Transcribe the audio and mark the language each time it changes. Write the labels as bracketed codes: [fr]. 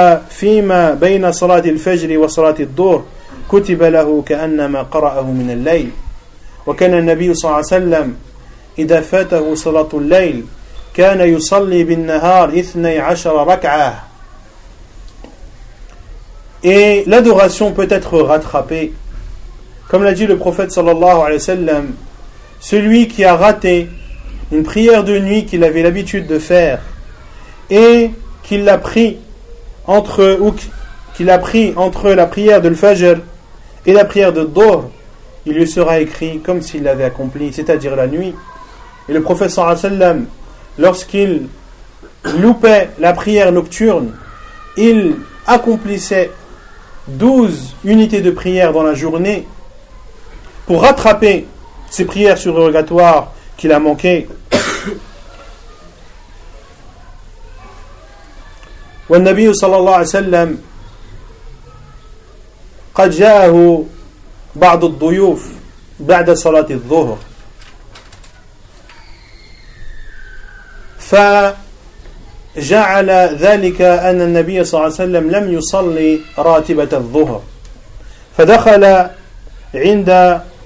[ar] فيما بين صلاة الفجر وصلاة الظهر كتب له كأنما قرأه من الليل وكان النبي صلى الله عليه وسلم إذا فاته صلاة الليل كان يصلي بالنهار 12 ركعة. [fr] Et l'adoration peut être rattrapée. Comme l'a dit le prophète sallallahu alayhi wa sallam, celui qui a raté une prière de nuit qu'il avait l'habitude de faire et qu'il a pris entre la prière de l'Fajr et la prière de Dhuhr, il lui sera écrit comme s'il l'avait accompli, c'est-à-dire la nuit. Et le prophète sallallahu alayhi wa sallam, lorsqu'il loupait la prière nocturne, il accomplissait 12 unités de prière dans la journée pour rattraper ses prières surrogatoires qu'il a manquées. [ar] والنبي صلى الله عليه وسلم قد جاءه بعض الضيوف بعد صلاة الظهر فجعل ذلك أن النبي صلى الله عليه وسلم لم يصلي راتبة الظهر فدخل عند